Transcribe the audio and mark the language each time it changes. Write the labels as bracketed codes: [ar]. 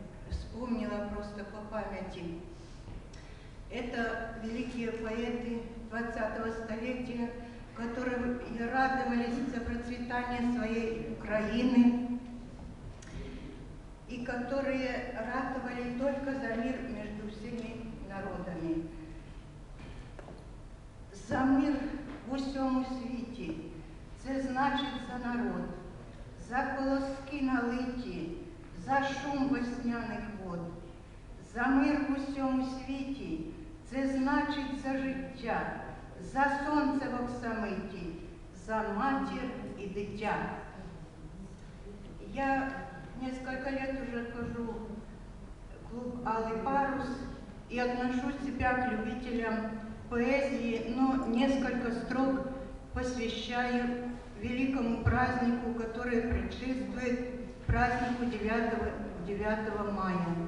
[ru] вспомнила просто по памяти. Это великие поэты 20-го столетия, которые радовались за процветание своей Украины и которые ратовали только за мир между всеми народами. [uk] За мир в усьому світі, це значить за народ, за колоски налиті, за шум весняних вод. За мир в усьому світі, це значить за життя, за сонце в оксамиті, за матір и дитя. [ru] Я несколько лет уже хожу в клуб «Алый парус» и отношу себя к любителям поэзии, но несколько строк посвящаю великому празднику, который предшествует празднику 9 мая.